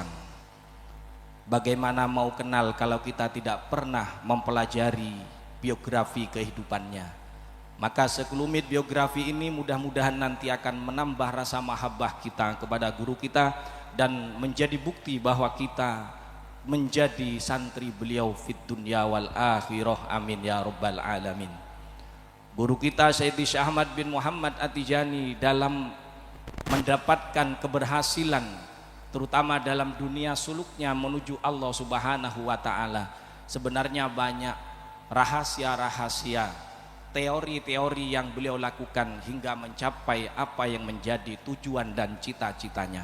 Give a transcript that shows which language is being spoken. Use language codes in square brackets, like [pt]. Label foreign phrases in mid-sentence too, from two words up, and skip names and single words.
[id] Bagaimana mau kenal kalau kita tidak pernah mempelajari biografi kehidupannya? Maka sekelumit biografi ini mudah-mudahan nanti akan menambah rasa mahabbah kita kepada guru kita dan menjadi bukti bahwa kita menjadi santri beliau [ar] fid dunya wal akhirah. Amin ya rabbal alamin. [id] Guru kita Sayyidi Syekh Ahmad bin Muhammad At-Tijani dalam mendapatkan keberhasilan terutama dalam dunia suluknya menuju Allah [ar] Subhanahu wa ta'ala, [id] sebenarnya banyak rahasia-rahasia, teori-teori yang beliau lakukan hingga mencapai apa yang menjadi tujuan dan cita-citanya.